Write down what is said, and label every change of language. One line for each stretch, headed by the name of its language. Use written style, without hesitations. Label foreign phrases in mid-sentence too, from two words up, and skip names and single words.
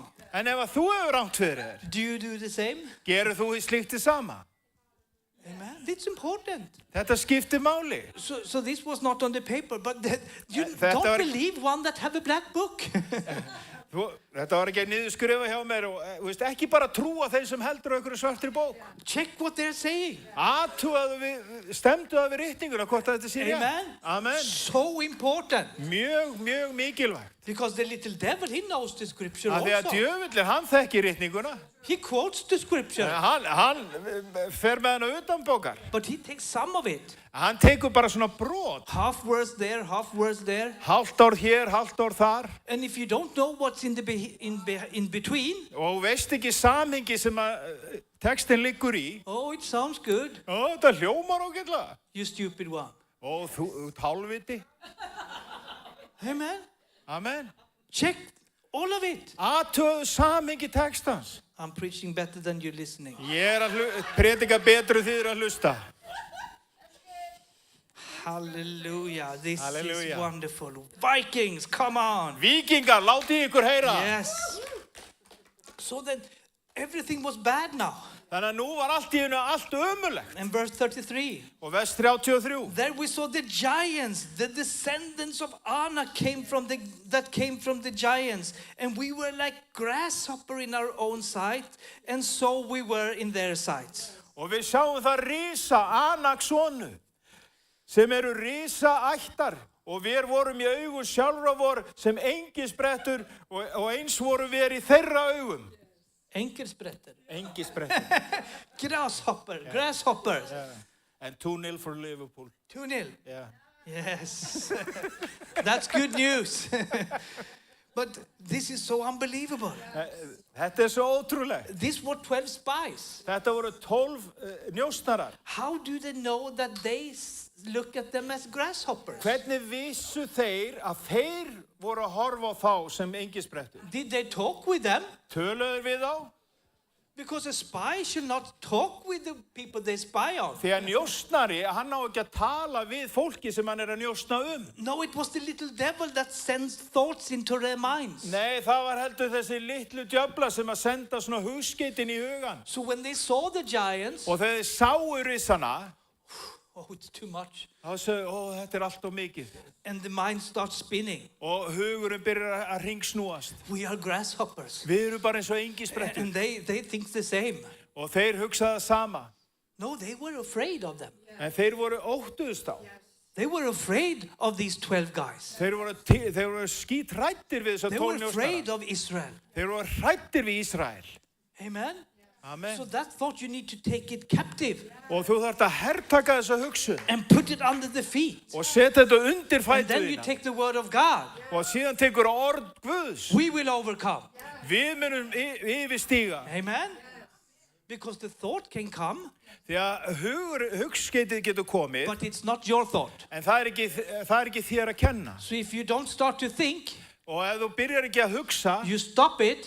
Icelandic: en ef að þú hefur rangt fyrir þér,
English: do you do the same?
Icelandic: Gerur þú slíkt það sama?
English: Amen. It's important.
Icelandic: Þetta skiptir máli.
English: So this was not on the paper, but you don't believe one that have a black book.
Icelandic: Þetta var ekki niðurskrifa hjá mér og ekki bara trúa þeim sem heldur á einhverju svartri bók.
English: Check what they're saying.
Icelandic: Stemdu það við ritninguna hvort þetta sé rétt.
English: Amen. So important.
Icelandic: Mjög mikilvægt.
English: Because the little devil, he knows the scripture also.
Icelandic: Af því að djöfullinn, hann þekkir ritninguna.
English: He quotes the scripture.
Icelandic: Hann fer með hana utan bókar.
English: But he takes some of it.
Icelandic: Hann tekur bara svona brot.
English: Half words there, half words there.
Icelandic: Hálft orð hér, hálft orð þar.
English: And if you don't know what's in between.
Icelandic: Og veist ekki samhengi sem að textin liggur í.
English: Oh, it sounds good.
Icelandic: Þetta hljómar ágætlega.
English: You stupid one.
Icelandic: Þú hálfviti.
English: Amen.
Icelandic: Amen.
English: Check all of it.
Icelandic: Athugaðu samhengi textans.
English: I'm preaching better than you're listening.
Icelandic: Ég að predika betur þið að hlusta.
English: Hallelujah. This is wonderful. Vikings, come on.
Icelandic: Víkingar, látið ykkur heyra.
English: Yes. So then everything was bad now.
Icelandic: Þannig að nú var allt í einu allt ömurlegt.
English: And verse 33.
Icelandic: Og vers 33.
English: There we saw the giants, the descendants of Anak came from the giants, and we were like grasshopper in our own sight, and so we were in their sights.
Icelandic: Og við sjáum það risa Anak sonu, sem eru risa ættar, og við vorum í augum sjálfra vor sem engisbrettur, og eins voru við í þeirra augum. Engelsprettur.
English: Grasshoppers. Yeah. And 2-0 for Liverpool. 2-0? Yeah. Yes. That's good news. But this is so unbelievable.
Icelandic: Þetta svo ótrúlegt.
English: These were 12 spies.
Icelandic: Þetta voru 12 njósnarar.
English: How do they know that they look at them as grasshoppers?
Icelandic: Hvernig vissu þeir að þeir voru að horfa á þá sem engisbrettur?
English: Did they talk with them?
Icelandic: Töluðu við þá?
English: Because a spy should not talk with the people they spy on.
Icelandic: Því að njósnari, hann á ekki að tala við fólki sem hann að njósna
English: No, it was the little devil that sends thoughts into their minds.
Icelandic: Nei, það var heldur þessi litlu djöfla sem að senda svona hugskeytin í hugan.
English: So when they saw the giants,
Icelandic: Og þegar þeir sáu risana,
English: oh, it's too much.
Icelandic: þá sögðu, þetta allt of mikið.
English: And the mind starts spinning.
Icelandic: Og hugurinn byrjar að ringsnúast.
English: We are grasshoppers.
Icelandic: Við erum bara eins og engisprettur.
English: And they think the same.
Icelandic: Og þeir hugsaðu það sama.
English: No, they were afraid of them.
Icelandic: En þeir voru óttuðust á.
English: They were afraid of these 12 guys.
Icelandic: Þeir voru skítrættir við þessa
English: They were 12 afraid
Icelandic: njósnara.
English: of Israel.
Icelandic: Þeir voru hrættir við Ísrael.
English: Amen.
Icelandic: Amen.
English: So that thought you need to take it captive
Icelandic: Og þú þarft að hertaka þessa hugsun.
English: and put it under the feet.
Icelandic: Og setja þetta undir
English: And then you
Icelandic: fætuðina.
English: take the word of God.
Icelandic: Og síðan tekur orð Guðs.
English: We will overcome.
Icelandic: Við munum yfirstíga.
English: Amen. Because the thought can come,
Icelandic: Því að hugskeytið getur komið.
English: but it's not your thought.
Icelandic: En það er ekki þér að kenna.
English: So if you don't start to think,
Icelandic: Og ef þú byrjar ekki að hugsa,
English: you stop it